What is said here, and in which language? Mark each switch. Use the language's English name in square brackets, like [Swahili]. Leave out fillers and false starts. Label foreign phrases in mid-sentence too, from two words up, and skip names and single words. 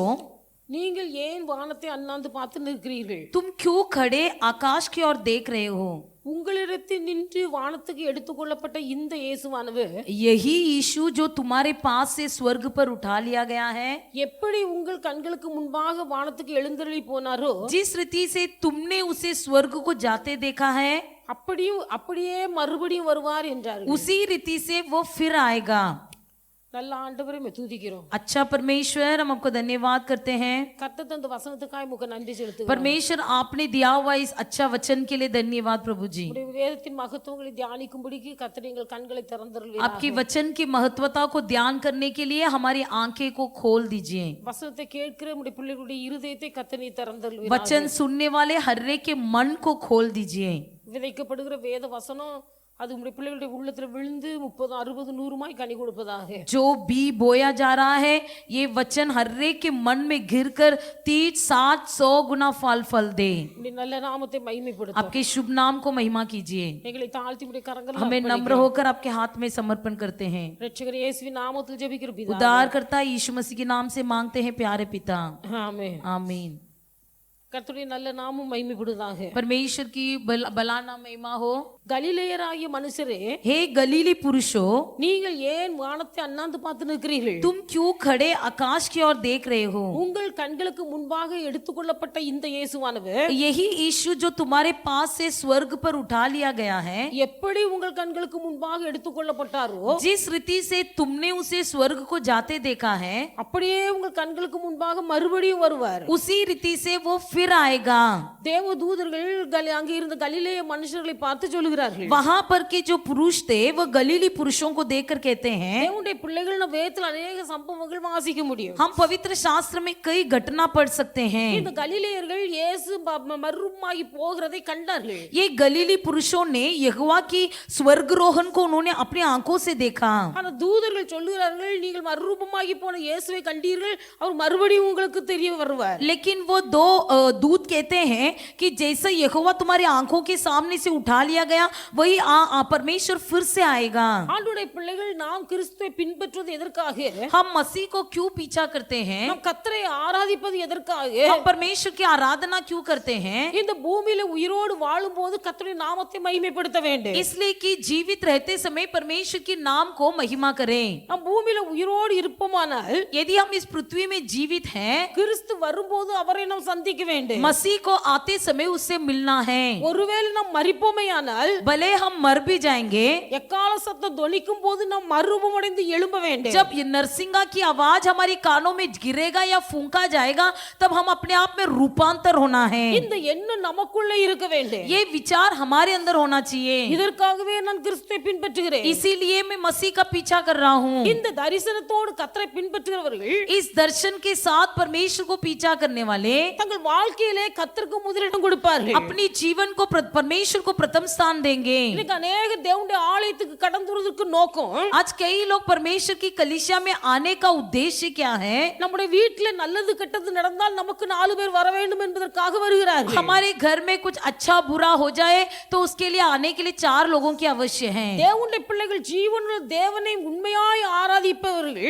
[Tamil] நீங்கள் ஏன் வானத்தை அண்ணாந்து பார்த்து நிற்கிறீர்கள்? [Hindi] तुम क्यों खड़े आकाश की ओर देख रहे हो? [Tamil] உங்களிடத்தில் நின்று வானத்துக்கு எடுத்துக்கொள்ளப்பட்ட இந்த இயேசுவானவர் [Hindi] यही यीशु जो तुम्हारे पास से स्वर्ग पर उठा लिया गया है, [Tamil] எப்படி உங்கள் கண்களுக்கு முன்பாக வானத்துக்கு எழுந்தருளி போனாரோ, [Hindi] जिस रीति से तुमने उसे स्वर्ग को जाते देखा है, [Tamil] அப்படியே மறுபடியும் வருவார் என்றார். [Hindi] उसी रीति से वो फिर आएगा. [Tamil] நல்ல ஆண்டவரை துதிக்கிறோம். [Hindi] अच्छा परमेश्वर, हम आपको धन्यवाद करते हैं. [Tamil] கர்த்தர் தந்த வசனத்துக்காக உமக்கு நன்றி செலுத்துகிறோம். [Hindi] परमेश्वर, आपने दिया हुआ इस अच्छा वचन के लिए धन्यवाद प्रभु जी. [Tamil] உம்முடைய வேதத்தின் மகத்துவங்களை தியானிக்கும்படிக்கு கர்த்தர் எங்கள் கண்களை திறந்தருளுவீராக. [Hindi] आपके वचन की महत्वता को ध्यान करने के लिए हमारी आंखें को खोल दीजिए. [Tamil] வசனத்தை கேட்கிற உம்முடைய பிள்ளைகளுடைய இருதயத்தை கர்த்தர் நீ திறந்தருளுவீராக. [Hindi] वचन सुनने वाले हर एक के मन को खोल दीजिए. [Tamil] விதைக்கப்படுகிற வேத வசனம் அது உம்முடைய பிள்ளைகளுடைய உள்ளத்துல விழுந்து 30, 60, 100 கனி கொடுப்பதாக. [Hindi] जो बी बोया जा रहा है, ये वचन हर एक के मन में घिरकर 30, 60, 100 गुना फल दे. [Tamil] உம்முடைய நல்ல நாமத்தை மகிமைப்படுத்தும். [Hindi] आपके शुभ नाम को महिमा कीजिए. [Tamil] எங்களை தாழ்த்தி உம்முடைய கரங்களில் [Hindi] हमें नम्र होकर आपके हाथ में समर्पण करते हैं. [Tamil] இரட்சகர் இயேசுவின் நாமத்தில் ஜெபிக்கிறோம் பிதாவே. [Hindi] उद्धारकर्ता यीशु मसीह के नाम से मांगते हैं प्यारे पिता, [Tamil] ஆமென். [Hindi] आमीन. [Tamil] கர்த்தருடைய நல்ல நாமம் மகிமைப்படுவதாக. [Hindi] परमेश्वर की बलाना महिमा हो. [Tamil] கலிலேயராகிய மனுஷரே, [Hindi] हे गलीली पुरुषों, [Tamil] நீங்கள் ஏன் வானத்தை அண்ணாந்து பார்த்து நிற்கிறீர்கள்? [Hindi] तुम क्यों खड़े आकाश की ओर देख रहे हो? [Tamil] உங்கள் கண்களுக்கு முன்பாக எடுத்துக்கொள்ளப்பட்ட இந்த இயேசுவானவர் [Hindi] यही यीशु जो तुम्हारे पास से स्वर्ग पर उठा लिया गया है, [Tamil] எப்படி உங்கள் கண்களுக்கு முன்பாக எடுத்துக்கொள்ளப்பட்டாரோ, [Hindi] जिस रीति से तुमने उसे स्वर्ग को जाते देखा है, [Tamil] அப்படியே உங்கள் கண்களுக்கு முன்பாக மறுபடியும் வருவார். [Hindi] उसी रीति से वो फिर आएगा. [Tamil] தேவதூதர்கள் அங்கே இருந்த கலிலேய மனுஷர்களை பார்த்து சொல்லுகிறார்கள், [Hindi] वहां पर के जो पुरुष थे वो गलीली पुरुषों को देखकर कहते हैं, [Tamil] தேவனுடைய பிள்ளைகள் வேதத்தில் अनेक சம்பவங்கள் வாசிக்க முடியும். [Hindi] हम पवित्र शास्त्र में कई घटना पढ़ सकते हैं. [Tamil] இந்த கலிலேயர்கள் இயேசு மறுரூபமாகி போகிறதை கண்டார்கள். [Hindi] ये गलीली पुरुषों ने यहोवा की स्वर्गरोहण को उन्होंने अपनी आंखों से देखा. [Tamil] ஆனா தூதர்கள் சொல்லுகிறார்கள், நீங்கள் மறுரூபமாகி போன இயேசுவை கண்டீர்கள், அவர் மறுபடியும் உங்களுக்கு தெரிய வருவார். [Hindi] लेकिन वो दो दूत कहते हैं कि जैसे यहोवा तुम्हारी आंखों के सामने से उठा लिया गया, वही परमेश्वर फिर से आएगा. [Tamil] ஆண்டவருடைய பிள்ளைகள் நாம் கிறிஸ்துவை பின்பற்றுவது எதற்காக? [Hindi] हम मसीह को क्यों पीछा करते हैं? [Tamil] நாம் கர்த்தரை ஆராதிப்பது எதற்காக? [Hindi] हम परमेश्वर की आराधना क्यों करते हैं? [Tamil] இந்த பூமியில உயிரோடு வாழும்போது கர்த்தருடைய நாமத்தை மகிமைப்படுத்த வேண்டும். [Hindi] इसलिए कि जीवित रहते समय परमेश्वर के नाम को महिमा करें. [Tamil] நாம் பூமியில உயிரோடு இருப்போமானால், [Hindi] यदि हम इस पृथ्वी में जीवित हैं, [Tamil] கிறிஸ்து வரும்போது அவரை நாம் சந்திக்க வேண்டும். [Hindi] मसीह को आते समय उससे मिलना है. [Tamil] ஒருவேளை நாம் மரிப்போமேயானால், [Hindi] भले हम मर भी जाएंगे, [Tamil] எக்கால சத்தம் தொனிக்கும் போது நாம் மறுரூபமடைந்து எழும்ப வேண்டும். [Hindi] जब ये नरसिंगा की आवाज हमारी कानों में गिरेगा या फूंका जाएगा, तब हम अपने आप में रूपांतर होना है. [Tamil] இந்த எண்ணம் நமக்குள்ளே இருக்க வேண்டும். [Hindi] ये विचार हमारे अंदर होना चाहिए. [Tamil] இதற்காகவே நான் கிறிஸ்துவை பின்பற்றுகிறேன். [Hindi] इसीलिए मैं मसीह का पीछा कर रहा हूँ. [Tamil] இந்த தரிசனத்தோடு கர்த்தரை பின்பற்றுகிறவர்கள், [Hindi] इस दर्शन के साथ परमेश्वर को पीछा करने वाले [Tamil] தங்கள் வாழ்க்கையிலே கர்த்தருக்கு முதலிடம் கொடுப்பார்கள். [Hindi] अपनी जीवन को परमेश्वर को प्रथम स्थान देंगे. [Tamil] இன்னைக்கு अनेक தேவனுடைய ஆலயத்துக்கு கடந்து வருவதற்கு நோக்கம், [Hindi] आज कई लोग परमेश्वर की कलीसिया में आने का उद्देश्य क्या है? [Tamil] நம்முடைய வீட்டிலே நல்லது கெட்டது நடந்தால் நமக்கு 4 பேர் வர வேண்டும் என்பதற்காக வருகிறார்கள். [Hindi] हमारे घर में कुछ अच्छा बुरा हो जाए तो उसके लिए आने के लिए 4 लोगों की आवश्यक है. [Tamil] தேவனுடைய பிள்ளைகள் ஜீவனுள்ள தேவனை உண்மையாய் ஆராதிப்பவர்கள்,